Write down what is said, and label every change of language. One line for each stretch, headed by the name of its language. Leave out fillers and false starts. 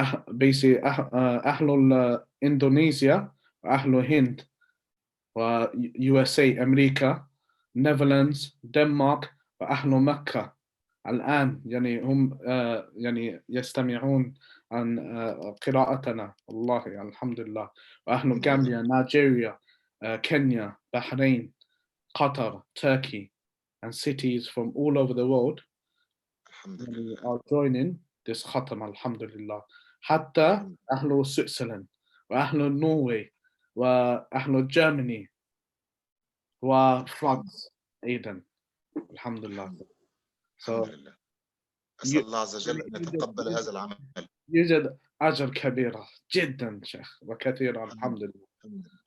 Arabic: Basically أهل إندونيسيا وأهل الهند USA أمريكا Netherlands Denmark وأهل مكة الآن يعني هم يعني يستمعون عن قراءتنا. والله الحمد لله. وأهل غامبيا نيجيريا
English: Kenya Bahrain Qatar Turkey and cities from all over the world are joining this Khatm alhamdulillah.
Arabic: حتى أهل Switzerland وأهل Norway وأهل Germany وفرنسا أيضا الحمد لله. الحمد لله. أسأل الله عز وجل أن يتقبل هذا العمل. يوجد أجر كبيرة جدا شيخ وكثيرا الحمد لله.